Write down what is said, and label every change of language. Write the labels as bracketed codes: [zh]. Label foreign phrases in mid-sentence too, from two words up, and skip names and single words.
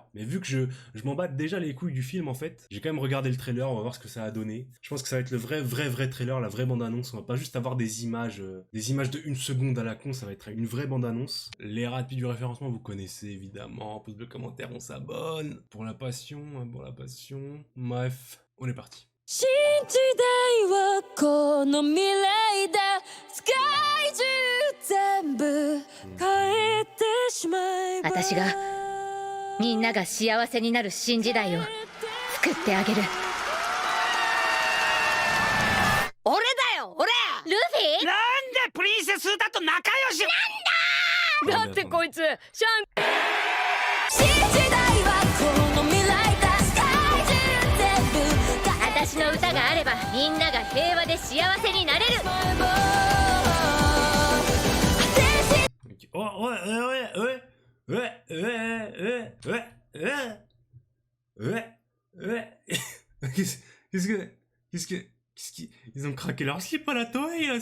[fr] Mais vu que je m'en bats déjà les couilles du film en fait, j'ai quand même regardé le trailer, on va voir ce que ça a donné. Je pense que ça va être le vrai trailer, la vraie bande-annonce. On va pas juste avoir des images de 1 seconde à la con, ça va être une vraie bande-annonce. Les rapides du référencement, vous connaissez évidemment. Pouce bleu, commentaire, on s'abonne. Pour la passion, Bref, on est parti. [ja] 新時代はこの未来だ世界中全部変えてしまえば私がみんなが幸せになる新時代を作ってあげる俺だよ俺ルフィなんでプリンセスだと仲良しだってこいつシャン新時代はこの未来だ世界中全部私の歌があればみんなが平和で幸せになれる [fr] Oh, ouais. Qu'est-ce que... Ils ont craqué leur slip à la Toei, là.